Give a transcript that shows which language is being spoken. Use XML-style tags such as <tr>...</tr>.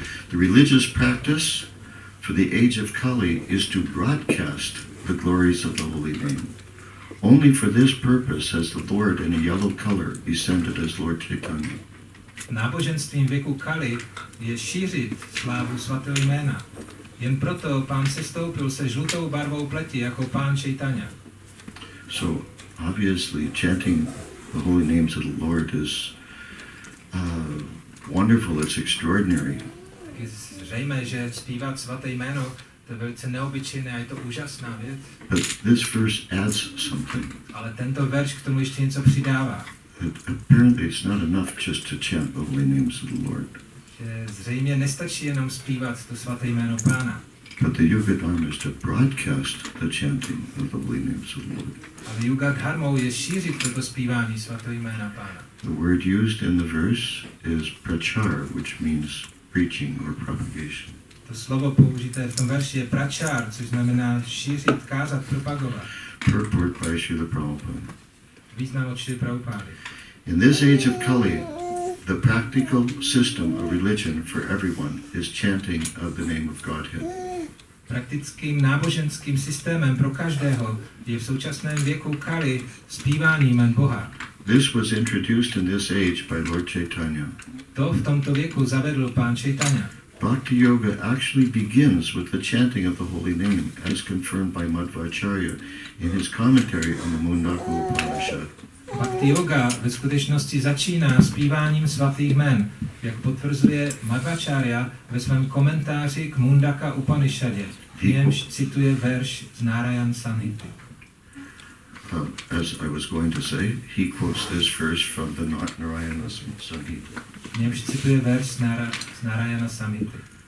<en>The religious practice for the age of Kali is to broadcast the glories of the holy name. Only for this purpose has the Lord in a yellow color descended as Lord Chaitanya.</en> <cs>Náboženstvím věku Kali je šířit slávu svatého jména. Jen proto Pán sestoupil se žlutou barvou pleti jako Pán Čайтanya.</cs> <en>So obviously chanting the holy names of the Lord is wonderful, it's extraordinary.</en> <cs>Je zřejmé, že zpívat svaté jméno to je velice neobyčejné a je to úžasná věc.</cs> <en>But this verse adds something.</en> <cs>Ale tento verš k tomu ještě něco přidává.</cs> <en>Apparently it's not enough just to chant the holy names of the Lord.</en> <cs>Že zřejmě nestačí jenom zpívat to svaté jméno Pána.</cs> <en>But the Yuga Dharma is to broadcast the chanting of the holy names of the Lord.</en> <cs>Ale yoga dharmou je šířit toto zpívání svatého jména Pána.</cs> <en>The word used in the verse is prachar, which means preaching or propagation.</en> <cs>To slovo použité v tom verši je prachar, což znamená šířit, kázat, propagovat.</cs> <en>Purport by Srila Prabhupada.</en> <cs>Význam od Šrily Prabhupády.</cs> <en>In this age of Kali, the practical system of religion for everyone is chanting of the name of Godhead.</en> <cs>Praktickým náboženským systémem pro každého je v současném věku Kali zpívání jmen Boha.</cs> <en>This was introduced in this age by Lord Chaitanya.</en> <cs>To v tomto věku zavedl Pán Čайтanya.</cs> <en>Bhakti Yoga actually begins with the chanting of the holy name, as confirmed by Madhvacharya in his commentary on the Mundaka Upanishad.</en> <cs>Bhakti yoga ve skutečnosti začíná zpíváním svatých jmen, jak potvrzuje Madhvacharya ve svém komentáři k Mundaka Upanishadě, v němž cituje verš z Nárayan Samhity.</cs> <en>As I was going to say, he quotes this verse from the Narayana Samhita.</en> <cs>V němž cituje verš z Narayana Samhity.</cs>